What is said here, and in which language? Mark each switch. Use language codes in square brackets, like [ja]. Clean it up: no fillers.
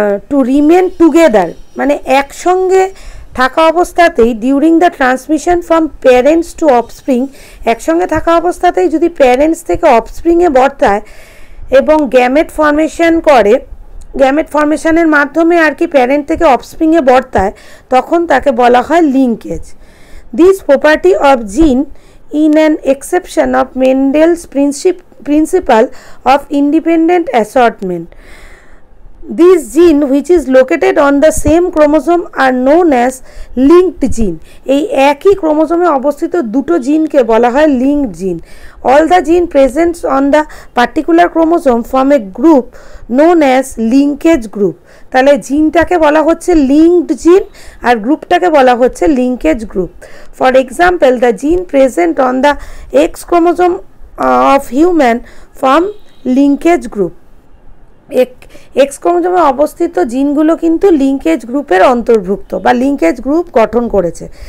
[en] to remain together, [bn] মানে একসঙ্গে থাকা অবস্থাতেই [en] during the transmission from parents to offspring, [bn] একসঙ্গে থাকা অবস্থাতেই যদি প্যারেন্টস থেকে অফস্প্রিংয়ে বর্তায় এবং গ্যামেট ফর্মেশন করে, গ্যামেট ফর্মেশনের মাধ্যমে আর কি প্যারেন্ট থেকে অফস্প্রিংয়ে বর্তায়, তখন তাকে বলা হয় লিঙ্কেজ। [en] This property of gene in an exception of Mendel's principle of independent assortment. These gene which is located on the same chromosome are known as linked gene. [bn] এই একই ক্রোমোজোমে অবস্থিত দুটো জিনকে বলা হয় লিঙ্কড জিন। [en] All the gene present on the particular chromosome form a group known as linkage group. [bn] তাহলে জিনটাকে বলা হচ্ছে লিঙ্কড জিন আর গ্রুপটাকে বলা হচ্ছে linkage group. [en] For example, the gene present on the X chromosome of human form linkage group. [bn] X ক্রোমোজোমে অবস্থিত জিনগুলো কিন্তু linkage গ্রুপের অন্তর্ভুক্ত বা লিঙ্কেজ গ্রুপ গঠন করেছে।